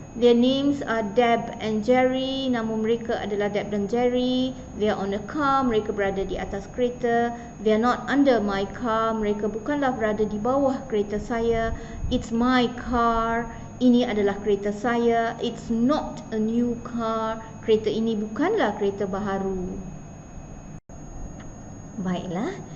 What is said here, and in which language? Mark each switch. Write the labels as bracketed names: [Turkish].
[English] Their names are Deb and Jerry. [Malay] Nama mereka adalah Deb dan Jerry. [English] They are on a car. [Malay] Mereka berada di atas kereta. [English] They are not under my car. [Malay] Mereka bukanlah berada di bawah kereta saya. [English] It's my car. [Malay] Ini adalah kereta saya. [English] It's not a new car. [Malay] Kereta ini bukanlah kereta baharu. Baiklah,